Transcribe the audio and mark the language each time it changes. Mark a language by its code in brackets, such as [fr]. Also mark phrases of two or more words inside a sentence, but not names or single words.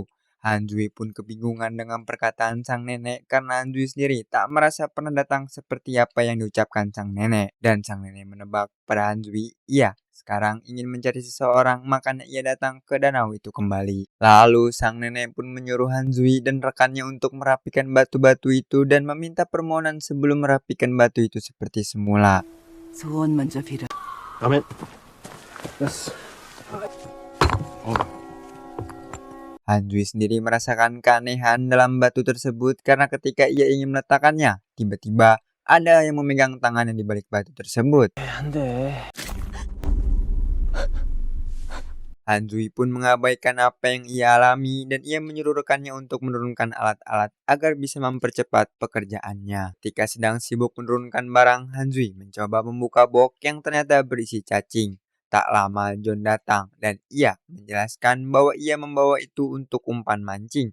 [id] Hanzui pun kebingungan dengan perkataan sang nenek karena Hanzui sendiri tak merasa pernah datang seperti apa yang diucapkan sang nenek. Dan sang nenek menebak pada Hanzui, ia sekarang ingin mencari seseorang, makanya ia datang ke danau itu kembali. Lalu sang nenek pun menyuruh Hanzui dan rekannya untuk merapikan batu-batu itu dan meminta permohonan sebelum merapikan batu itu seperti semula. [ko] 소원 먼저 빌어. 아멘. 됐어. [id] Hanzui sendiri merasakan keanehan dalam batu tersebut karena ketika ia ingin meletakkannya, tiba-tiba ada yang memegang tangannya di balik batu tersebut. [ko] 안 돼. [id] Hanzui pun mengabaikan apa yang ia alami dan ia menyuruh rekannya untuk menurunkan alat-alat agar bisa mempercepat pekerjaannya. Ketika sedang sibuk menurunkan barang, Hanzui mencoba membuka box yang ternyata berisi cacing. Tak lama John datang dan ia menjelaskan bahwa ia membawa itu untuk umpan mancing.